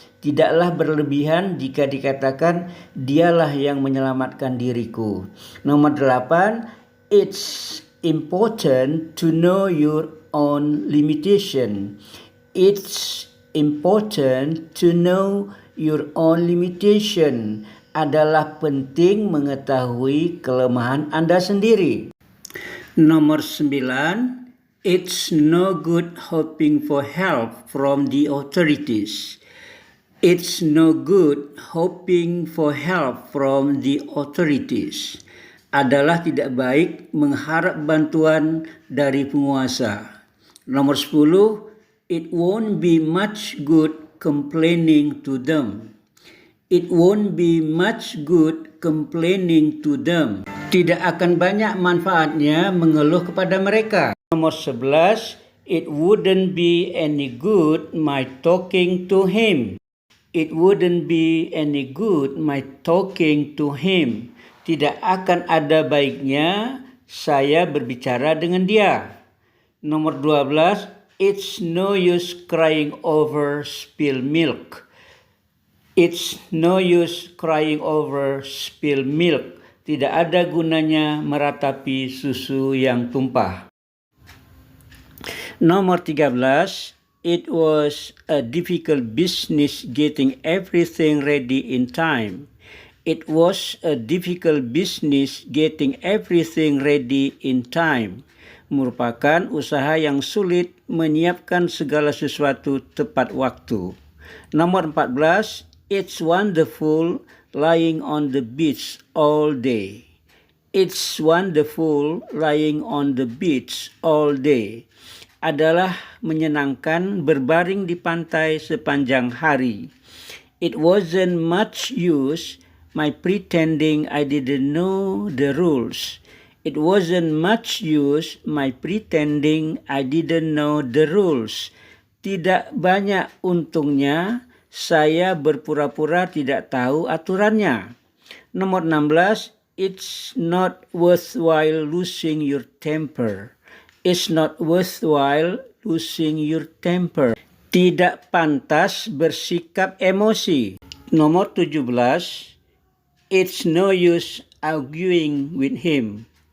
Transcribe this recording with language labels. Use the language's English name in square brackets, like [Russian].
[Indonesian] Tidaklah berlebihan jika dikatakan dialah yang menyelamatkan diriku. Nomor 8, [English] it's important to know your own limitation. It's important to know your own limitation. [Indonesian] Adalah penting mengetahui kelemahan Anda sendiri. Nomor 9, [English] it's no good hoping for help from the authorities. It's no good hoping for help from the authorities. [Indonesian] Adalah tidak baik mengharap bantuan dari penguasa. Nomor 10, [English] it won't be much good complaining to them. It won't be much good complaining to them. [Indonesian] Tidak akan banyak manfaatnya mengeluh kepada mereka. Nomor 11, [English] it wouldn't be any good my talking to him. It wouldn't be any good my talking to him. [Indonesian] Tidak akan ada baiknya saya berbicara dengan dia. Nomor 12, [English] it's no use crying over spilled milk. It's no use crying over spilled milk. [Indonesian] Tidak ada gunanya meratapi susu yang tumpah. Nomor 13, [English] it was a difficult business getting everything ready in time. It was a difficult business getting everything ready in time. [Indonesian] Merupakan usaha yang sulit menyiapkan segala sesuatu tepat waktu. Nomor 14, [English] it's wonderful lying on the beach all day. It's wonderful lying on the beach all day. [Indonesian] Adalah menyenangkan berbaring di pantai sepanjang hari. [English] It wasn't much use my pretending I didn't know the rules. It wasn't much use my pretending I didn't know the rules. [Indonesian] Tidak banyak untungnya saya berpura-pura tidak tahu aturannya. Nomor 16, [English] it's not worthwhile losing your temper. It's not worthwhile losing your temper. [Indonesian] Tidak pantas bersikap emosi. Nomor 17, [English] it's no use arguing with him.